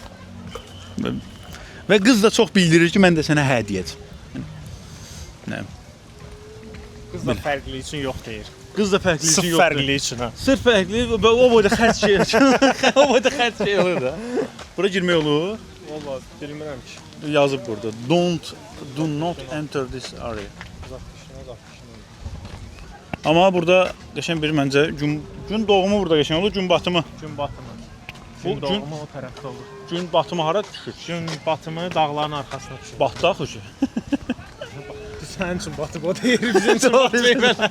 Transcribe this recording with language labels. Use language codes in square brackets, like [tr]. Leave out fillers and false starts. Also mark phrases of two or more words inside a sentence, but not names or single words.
[az] Və qız da çox bildirir ki, mən də sənə hə deyəcəm. Nə? Qız da fərqli üçün yox deyir. Qız da fərqli üçün Sırf yoxdur. fərqli üçün ha. Sırf fərqli, o boyda xərc şey o boyda xərc şey olur da. Bura girmək olur. Vallahi bilmirəm ki. Yazıb burada. [en] Do not enter this area. [az] Amma burada qəşəng bir məncə gün doğumu burada qəşəng olur, gün batımı. Gün batımı. Bu Gün doğumu o tərəfdə olur. Gün batımı hara düşür? Gün batımı dağların arxasına düşür. Batdı axı ki. Sənin üçün batıb o deyir, bizim üçün batıb.